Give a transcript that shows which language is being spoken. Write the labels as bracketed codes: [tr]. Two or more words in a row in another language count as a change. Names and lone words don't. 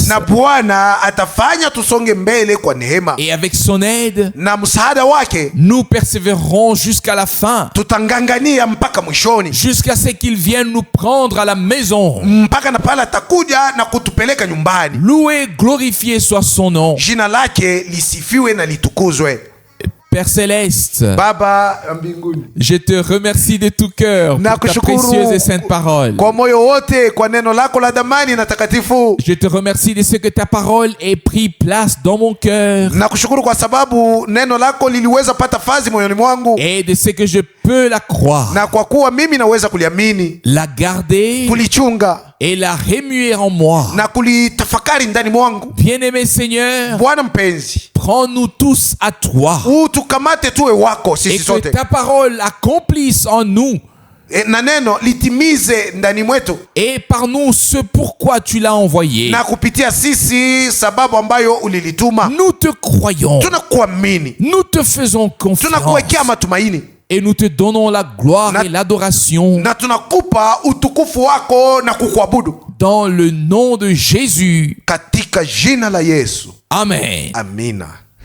[sw] Na Bwana atafanya tusonge mbele kwa neema. [fr] Et avec son aide, [sw] na msaada wake, [fr] nous persévérerons jusqu'à la fin. [sw] Tutangangania mpaka mwishoni. [fr] Jusqu'à ce qu'il vienne nous prendre à la maison. [sw] Mpaka na pala atakuja na kutupeleka nyumbani. [fr] Loué, glorifié soit son nom. [sw] Jina lake lisifiwe na litukuzwe. [fr] Père Céleste, [sw] Baba mbinguni, [fr] je te remercie de tout cœur pour ta précieuse et sainte parole. [sw] Kwa moyo wote kwa neno lako la damani na takatifu. [fr] Je te remercie de ce que ta parole ait pris place dans mon cœur. [sw] Nakushukuru kwa sababu neno lako liliweza pata fazi moyoni mwangu. [fr] Et de ce que je peux la croire. [sw] Na kwa kuwa mimi naweza kuliamini. [fr] La garder. [sw] Kulichunga. [fr] Et la remuer en moi. [sw] Na kulitafakari ndani mwangu. [fr] Bien-aimé Seigneur, [sw] Bwana mpenzi, [fr] prends-nous tous à toi. [sw] Utukamate tuwe wako sisi sote. [fr] Et que ta parole accomplisse en nous. [sw] Na neno litimize ndani mwetu. [fr] Et par nous ce pourquoi tu l'as envoyé. [sw] Na kupitia sisi sababu ambayo ulilituma. [fr] Nous te croyons. [sw] Tunakuamini. [fr] Nous te faisons confiance. [sw] Tunakuwekea matumaini. [fr] Et nous te donnons la gloire et l'adoration. [sw] Na tunakupa utukufu wako na kukuabudu. [fr] Dans le nom de Jésus. [sw] Katika jina la Yesu. [fr] Amen. [sw] Amina.